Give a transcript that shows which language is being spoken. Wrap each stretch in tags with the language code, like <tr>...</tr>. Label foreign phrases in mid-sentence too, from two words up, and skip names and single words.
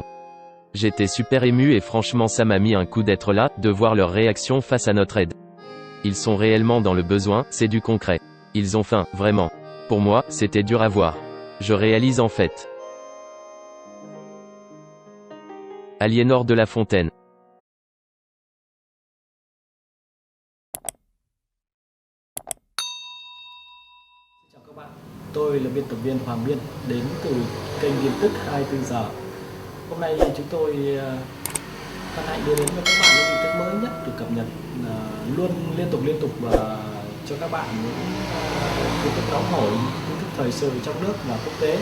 <fr>J'étais super ému et franchement ça m'a mis un coup d'être là, de voir leur réaction face à notre aide. Ils sont réellement dans le besoin, c'est du concret. Ils ont faim, vraiment. Pour moi, c'était dur à voir. Je réalise en fait. Aliénor de la Fontaine.</fr> <vi>Chào các bạn, tôi là biên tập viên Hoàng Biên đến từ kênh tin tức 24 giờ. Hôm nay chúng tôi hân hạnh đưa đến cho các bạn những tin tức mới nhất được cập nhật luôn liên tục và cho các bạn những tin tức nóng hổi, tin tức thời sự trong nước và quốc tế.</vi>